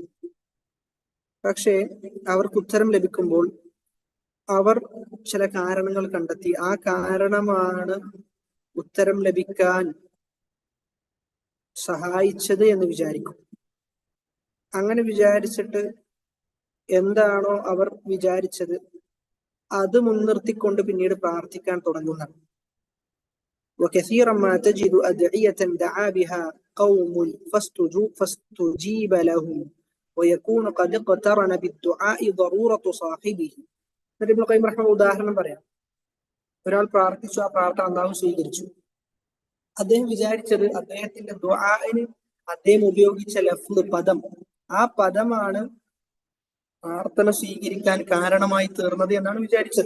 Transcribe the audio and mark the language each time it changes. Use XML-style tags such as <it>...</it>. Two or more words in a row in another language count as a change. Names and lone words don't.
<ml>പക്ഷേ അവർക്ക് ഉത്തരം ലഭിക്കുമ്പോൾ അവർ ചില കാരണങ്ങൾ കണ്ടെത്തി ആ കാരണമാണ് ഉത്തരം ലഭിക്കാൻ സഹായിച്ചത് എന്ന് വിചാരിക്കും. അങ്ങനെ വിചാരിച്ചിട്ട് എന്താണോ അവർ വിചാരിച്ചത് അത് മുൻനിർത്തിക്കൊണ്ട് പിന്നീട് പ്രാർത്ഥിക്കാൻ തുടങ്ങുന്നതാണ്.</ml> <ar>وكثيرا ما تجد أدعية دعا بها قوم فاستجيب لهم ويكون قد اقترن بالدعاء ضرورة صاحبه.</ar> <ml>ഇബ്നുൽ ഖയ്യിം റഹിമഹുല്ലാഹ് ഉദാഹരണം പറയാം. ഒരാൾ പ്രാർത്ഥിച്ചു, ആ പ്രാർത്ഥന അല്ലാഹു സ്വീകരിച്ചു. അദ്ദേഹം വിചാരിച്ചത് അദ്ദേഹത്തിന്റെ ദുആഇന് അദ്ദേഹം ഉപയോഗിച്ച ലഫ്ള്, പദം, ആ പദമാണ് പ്രാർത്ഥന സ്വീകരിക്കാൻ കാരണമായി തീർന്നത് എന്നാണ് വിചാരിച്ചത്.</ml>